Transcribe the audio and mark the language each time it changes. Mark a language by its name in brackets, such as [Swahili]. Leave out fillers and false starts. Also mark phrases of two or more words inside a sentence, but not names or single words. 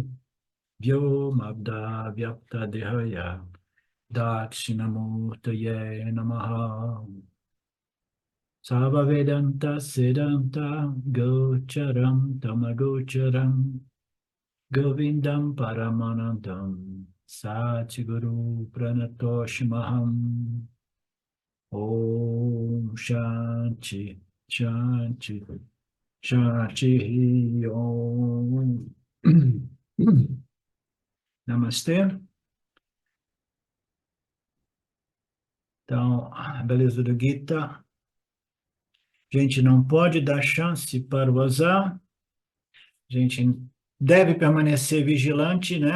[Sanskrit] Vyomabda Vyapta Dehaya Dakshinamurtaye Namaha Sava Vedanta Siddhanta Gocharam Tamagocharam Govindam Paramanandam Satguru Pranatoshimaham Om Shanti Shanti Shanti Om Namastê. [Portuguese] Então, a beleza do Gita. A gente não pode dar chance para o azar. A gente deve permanecer vigilante, né?